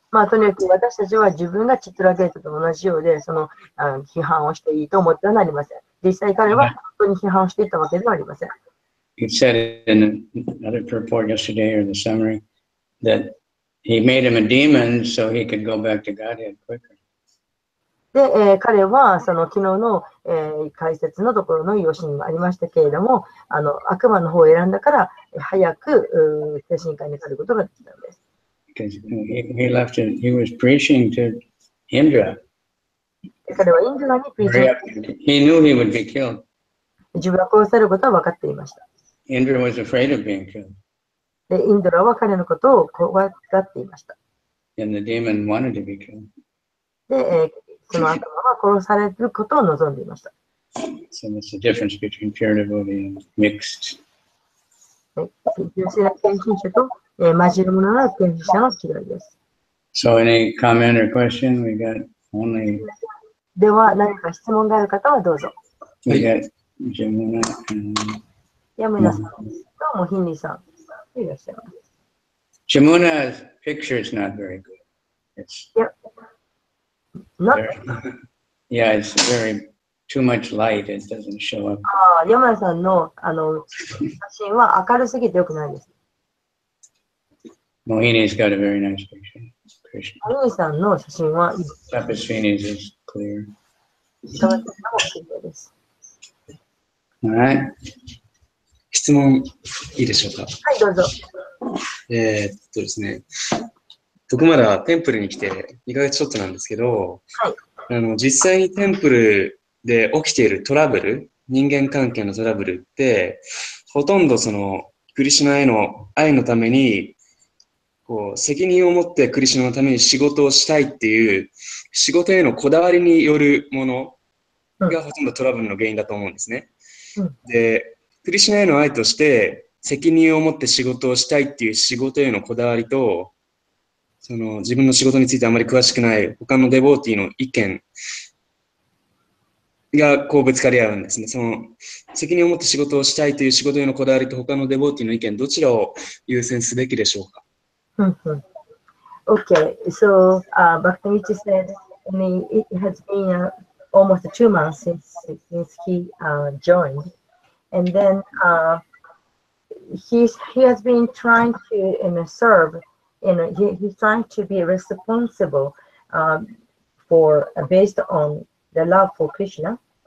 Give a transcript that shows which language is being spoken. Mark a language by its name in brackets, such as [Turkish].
[Japanese] とにかく私たちは自分がチットラゲートと同じようで、批判をしていいと思ってはなりません。実際彼は本当に批判をしていたわけではありません。 [English] He said in another purport yesterday or the summary that he made him a demon so he could go back to Godhead quicker. [Japanese] で、彼はその昨日の、解説のところの用紙にもありましたけれども、悪魔の方を選んだから早く精神科に帰ることができたのです。 [English] Because he left it, he was preaching to Indra. [Japanese] 彼はインドラにプリチング。 [English] He knew he would be killed. [Japanese] 自分は殺されることは分かっていました。 [English] Indra was afraid of being killed. [Japanese] で、インドラは彼のことを怖がっていました。 [English] And the demon wanted to be killed. [Japanese] で、その悪魔は殺されることを望んでいました。 [English] So that's the difference between pure devotee and mixed. [Japanese] 純粋な献身者と、混じる者の献身者の違いです。 [English] So any comment or question? We got only. [Japanese] では、何か質問がある方はどうぞ。 [English] We got Jamuna and [Japanese] 山名さんとモヒンリさんいらっしゃいます。 [English] Jamuna's picture is not very good. It's yeah, it's very too much light. It doesn't show up. [Japanese] 山名さんの写真は明るすぎてよくないです。 [English] Mohini's got a very nice picture. Krishna. [Japanese] モヒンさんの写真はいい。 [English] Tapaswini's is clear. [Japanese] タバスも綺麗です。 [English] All right. [Japanese] 質問いいでしょうか。はい、どうぞ。ですね、僕まだテンプルに来て2ヶ月ちょっとなんですけど、実際にテンプルで起きているトラブル、人間関係のトラブルって、ほとんどそのクリシュナへの愛のために、こう責任を持ってクリシュナのために仕事をしたいっていう仕事へのこだわりによるものがほとんどトラブルの原因だと思うんですね。で、クリシュナへの愛として責任を持って仕事をしたいっていう仕事へのこだわりと、その自分の仕事についてあまり詳しくない他のデボーティーの意見がこうぶつかり合うんですね。その責任を持って仕事をしたいという仕事へのこだわりと他のデボーティーの意見、どちらを優先すべきでしょうか。 [English] Okay, so Bhaktivinoda said it has been almost 2 months since he joined, and then he has been trying to serve. He's trying to be responsible for based on the love for Krishna.